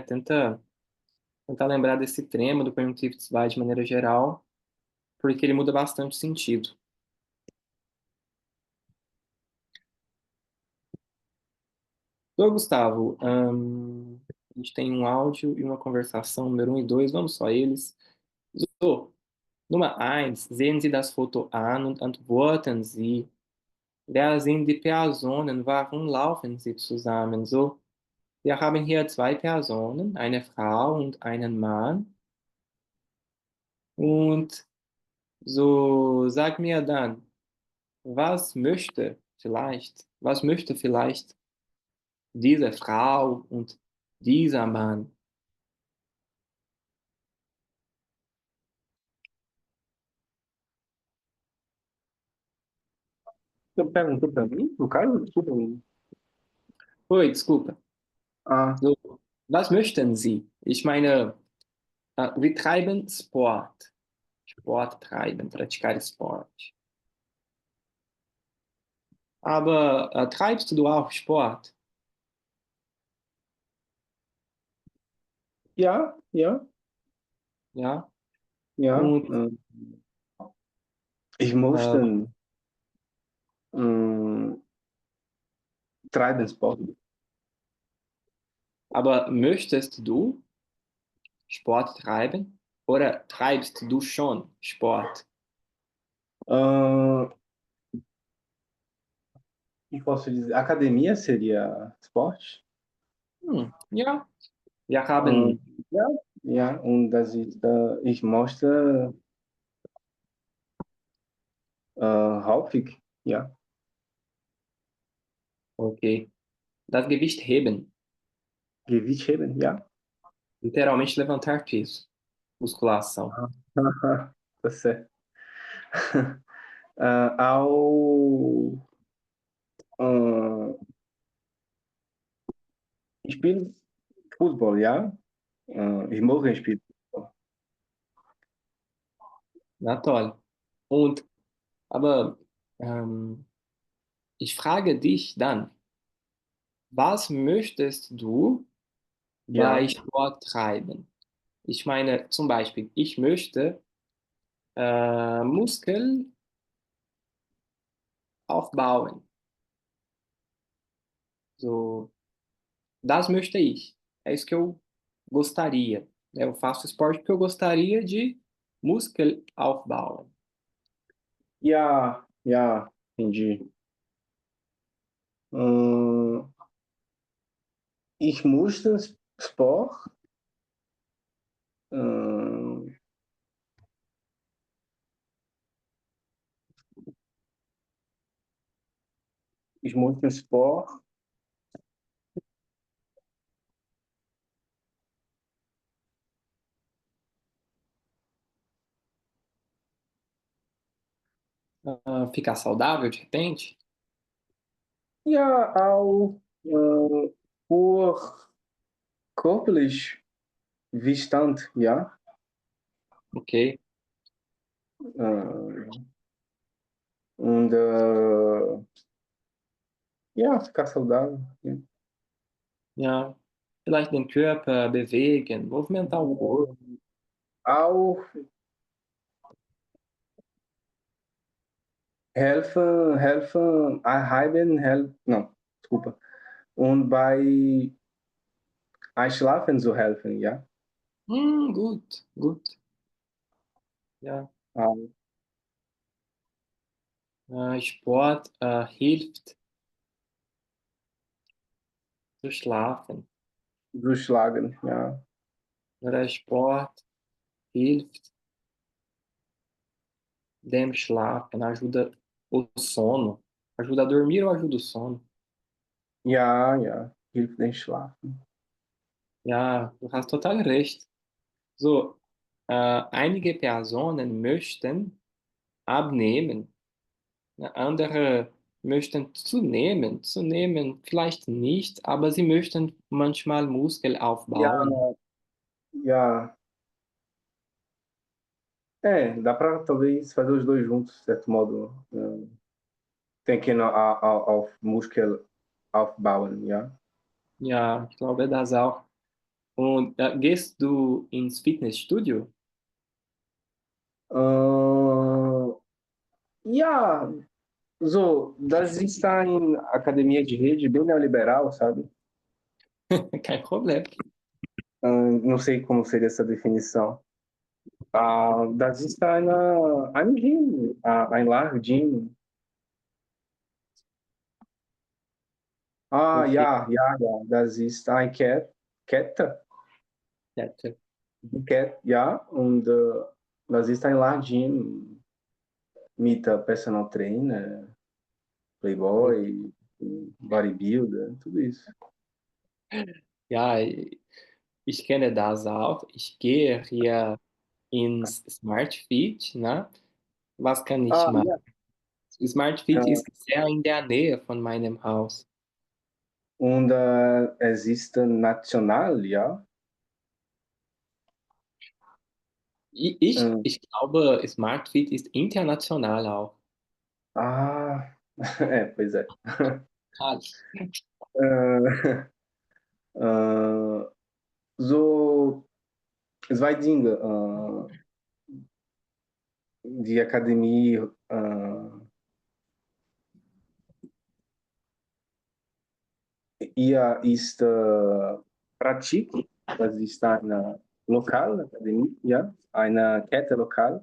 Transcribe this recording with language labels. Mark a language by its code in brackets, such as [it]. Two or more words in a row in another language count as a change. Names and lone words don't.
[pt] Tentar lembrar desse trema do Conjunctive de maneira geral, porque ele muda bastante o sentido. Ô, Gustavo, a gente tem um áudio e uma conversação, número um e dois, vamos só eles. [de] So, Nummer eins, sehen Sie das Foto an und antworten Sie. Wer sind die Personen? Warum laufen sie zusammen? So, wir haben hier zwei Personen, eine Frau und einen Mann. Und so, sag mir dann, was möchte vielleicht diese Frau und dieser Mann? [pt] Você perguntou pra mim? No caso, desculpa. Oi, desculpa. Ah, [de] So, was möchten Sie? Ich meine, wir treiben Sport. Sport treiben, praticar Sport. Aber treibst du auch Sport? ja, ja, Ja. ja. Und Ich äh, möchte treiben Sport. aber möchtest du Sport treiben? Oder treibst du schon Sport? [pt] Ah, e posso dizer, academia seria esporte? [de] Ja, wir Ah, haben, ja, ja, und das ist, ich möchte häufig, ja, okay, das Gewicht heben. Gewicht heben, ja. [pt] Literalmente levantar peso, musculação. Tá certo. Ao [de] Spiel Fußball, ja? Ich mag Spiel. Na toll. Und, aber ich frage dich dann, was möchtest du bei Ja, Sport treiben? Ich meine, zum Beispiel, ich möchte Muskel aufbauen. So, das möchte ich. [pt] É isso que eu gostaria. Eu faço esporte porque eu gostaria de [de] Muskel aufbauen. ja, ja, [pt] entendi. Hum, [de] ich musste Sport. Hum, ich musste Sport. [pt] Ficar saudável de repente? [de] Ja, auch por körperlich Widerstand, ja. Ok. Äh, und ja, [pt] ficar saudável. [de] Ja. Ja. Vielleicht den Körper bewegen, [pt] movimentar o corpo. [de] Auch [pt] não, desculpa. [de] Und bei Einschlafen zu helfen, ja. Gut, gut. Ja. Ähm, Sport hilft zu schlafen. Durchschlagen, ja. Oder Sport hilft dem Schlafen, [pt] ajuda o sono. Ajuda a dormir ou ajuda o sono? [de] Ja, ja, hilft den Schlafen. Ja, du hast total recht. So, einige Personen möchten abnehmen, andere möchten zunehmen. Zunehmen vielleicht nicht, aber sie möchten manchmal Muskel Ja, aufbauen. ja. [pt] É, dá para talvez fazer os dois juntos, de certo modo. [de] Denken auf Muskel aufbauen, ja. Ja, ich glaube das auch. Und gehst du ins Fitnessstudio? Äh, ja, so, das [pt] está em academia de rede bem neoliberal, sabe? [de] Kein Problem. [pt] Não sei como seria essa definição. [de] Das [pt] está na [de] ein Gym, ein Gym. Okay, Ja, das ist ein Kette, [pt] certo. [de] ja, und das ist ein Gym mit Personal Trainer, Playboy, Bodybuilder, [pt] tudo isso. [de] Ja, ich kenne das auch. Ich gehe hier ins Smart Fit, ne? Was kann ich machen? Ja, Smart Fit ist sehr in der Nähe von meinem Haus. und es ist national, ja. Ich glaube, Smart Fit ist international auch. [pt] Ah, pois é. [de] Krass. Äh, so, zwei Dinge, die Akademie, ihr ist Pratik, das ist eine lokale Akademie, ja, eine Kette lokal.